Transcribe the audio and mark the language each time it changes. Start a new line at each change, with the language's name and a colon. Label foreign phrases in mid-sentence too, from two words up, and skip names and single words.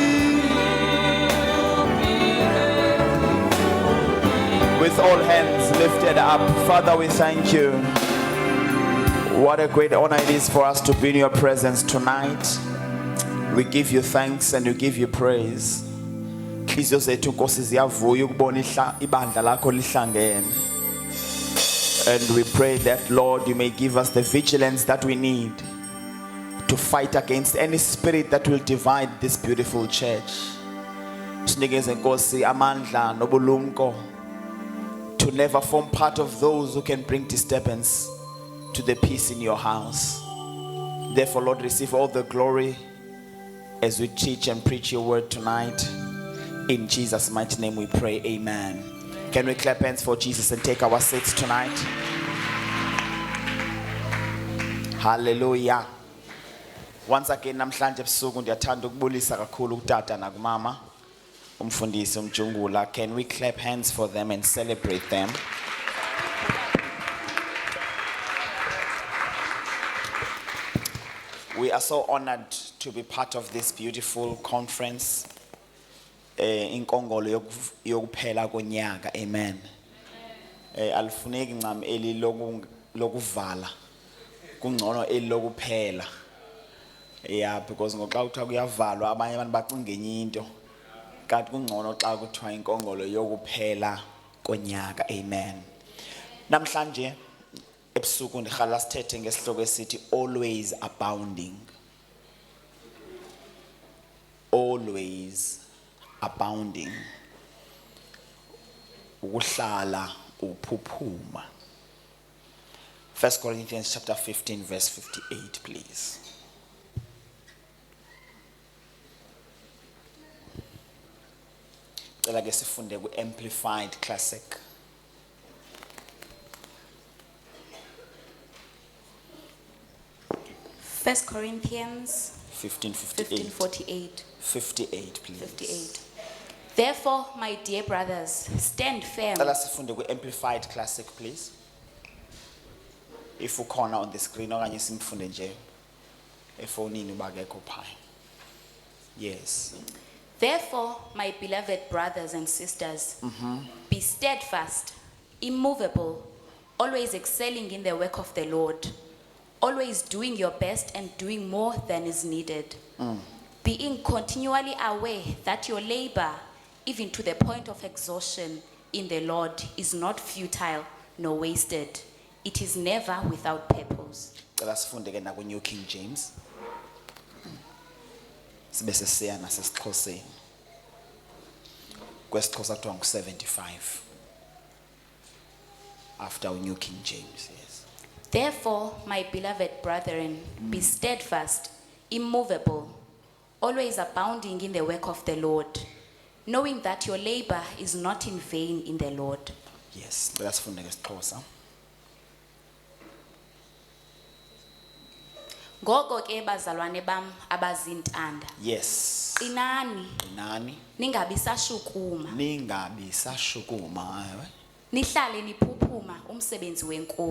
English: With all hands lifted up, Father, we thank you. What a great honor it is for us to be in your presence tonight. We give you thanks and we give you praise.
Xhosa: Inhliziyo zethu Nkosi ziyavuya ukubona ibandla lakho lihlangene.
English: And we pray that, Lord, you may give us the vigilance that we need to fight against any spirit that will divide this beautiful church.
Xhosa: Sinikeze Nkosi amandla nobulumko
English: to never form part of those who can bring disturbance to the peace in your house. Therefore, Lord, receive all the glory as we teach and preach your word tonight. In Jesus' mighty name we pray, amen. Can we clap hands for Jesus and take our seats tonight? Hallelujah. Once again,
Xhosa: namhlanje ebusuku ndiyathanda ukubulisa kakhulu kutata nakumama umfundisi umjungula.
English: Can we clap hands for them and celebrate them? We are so honored to be part of this beautiful conference.
Xhosa: Inkongolo yokuphela konyaka, amen. Alifuneki ncam eli lokuvala kungcono eli lokuphela. Yeah, because ngoxa kuthiwa kuyavalwa abanye abantu bacinga enye into kanti kungcono xa kuthiwa inkongolo yokuphela konyaka, amen. Namhlanje ebusuku ndirhala sithethe ngesihloko esithi
English: always abounding. Always abounding.
Xhosa: Ukuhlala uphuphuma.
English: 1 Corinthians chapter 15 verse 58, please.
Xhosa: Cela ke sifunde ku Amplified Classic.
English: First Corinthians 15:48. 58, please. 58. Therefore, my dear brothers, stand firm.
Xhosa: Cela sifunde ku Amplified Classic, please. If ukhona
English: on the screen
Xhosa: okanye simfunde nje efonini bakekho phaya.
English: Yes. Therefore, my beloved brothers and sisters, be steadfast, immovable, always excelling in the work of the Lord, always doing your best and doing more than is needed, being continually aware that your labor, even to the point of exhaustion in the Lord, is not futile nor wasted. It is never without purpose.
Xhosa: Cela sifunde ke na ku New King James. sibe sesiya nasesiXhoseni. KwesiXhosa kuthiwa ngu-75 after New King James. Yes.
English: Therefore, my beloved brethren, be steadfast, immovable, always abounding in the work of the Lord, knowing that your labor is not in vain in the Lord. Yes, let's find ngesiXhosa.
Xhosa: Ngoko ke bazalwane bam abazintanda.
English: Yes.
Xhosa: Qinani, Nani ningabi sashukuma, ningabi sashukuma. nihlale niphuphuma umsebenzi wenkosi.